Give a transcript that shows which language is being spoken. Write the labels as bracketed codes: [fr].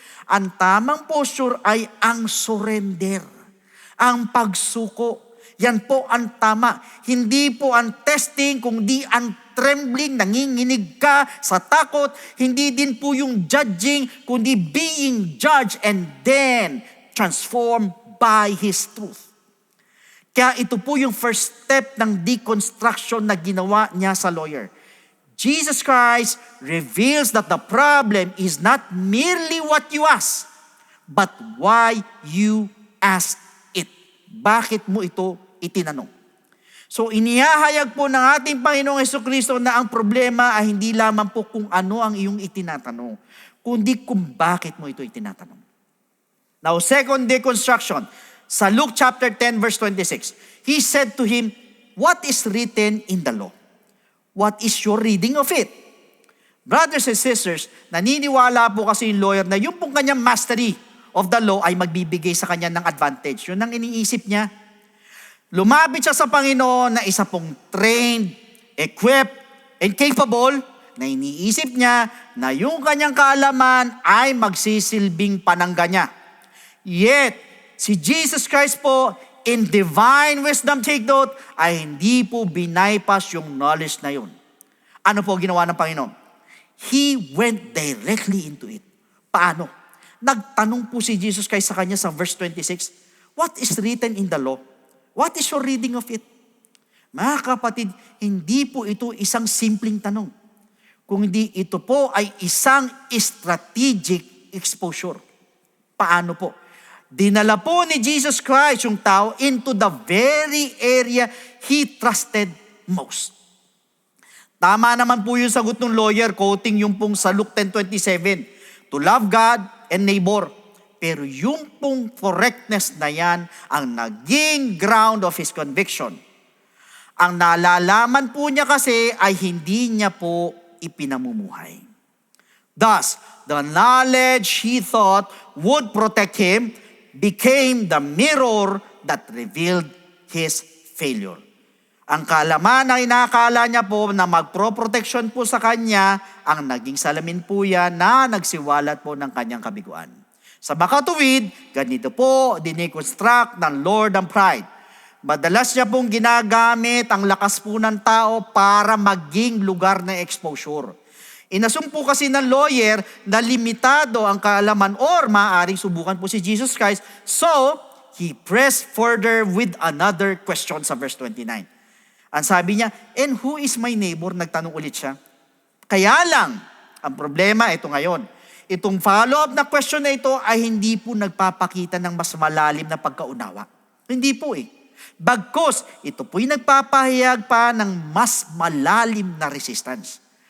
[tl] Ang tamang posture ay ang surrender, ang pagsuko. Yan po ang tama. Hindi po ang testing, kundi ang trembling, nanginginig ka sa takot. Hindi din po yung [en] judging, kundi being judged and then transformed by His truth. [tl] Kaya ito po yung first step ng deconstruction na ginawa niya sa lawyer. [en] Jesus Christ reveals that the problem is not merely what you ask, but why you ask it. [tl] Bakit mo ito itinanong? So inihahayag po ng ating Panginoong Jesucristo na ang problema ay hindi lamang po kung ano ang iyong itinatanong, kundi kung bakit mo ito itinatanong. [en] Now, second deconstruction, sa Luke chapter 10 verse 26, He said to him, "What is written in the law? What is your reading of it?" Brothers and sisters, [tl] naniniwala po kasi yung lawyer na yung pong kanyang [en] mastery of the law [tl] ay magbibigay sa kanya ng advantage. Yun ang iniisip niya. Lumapit siya sa Panginoon na isa pong [en] trained, equipped, and capable, [tl] na iniisip niya na yung kanyang kaalaman ay magsisilbing panangga niya. Yet, si Jesus Christ po, [en] in divine wisdom, take note, [tl] ay hindi po binaypas yung knowledge na yun. Ano po ginawa ng Panginoon? [en] He went directly into it. [tl] Paano? Nagtanong po si [en] Jesus Christ [tl] sa kanya sa [en] verse 26, "What is written in the law? What is your reading of it?" [tl] Mga kapatid, hindi po ito isang simpleng tanong, kundi ito po ay isang [en] strategic exposure. [tl] Paano po? Dinala po ni [en] Jesus Christ [tl] yung tao [en] into the very area He trusted most. [tl] Tama naman po yung sagot ng lawyer, quoting yung pong sa Luke 10:27, [en] to love God and neighbor. [tl] Pero yung pong correctness na yan ang naging [en] ground of his conviction. [tl] Ang nalalaman po niya kasi ay hindi niya po ipinamumuhay. [en] Thus, the knowledge he thought would protect him became the mirror that revealed his failure. [tl] Ang kaalaman na inakala niya po na magpro-protection po sa kanya, ang naging salamin po yan na nagsiwalat po ng kanyang kabiguan. Sa makatuwid, ganito po diniconstruct ng Lord ang pride. Madalas niya pong ginagamit ang lakas po ng tao para maging lugar ng exposure. Inasum po kasi ng lawyer na limitado ang kaalaman or maaaring subukan po si Jesus Christ. [en] So, he pressed further with another question sa verse 29. [tl] Ang sabi niya, [en] "And who is my neighbor?" [tl] Nagtanong ulit siya. Kaya lang, ang problema ito ngayon. Itong follow-up na question na ito ay hindi po nagpapakita ng mas malalim na pagkaunawa. Hindi po eh. Bagkus, ito po'y nagpapahayag pa ng mas malalim na resistance.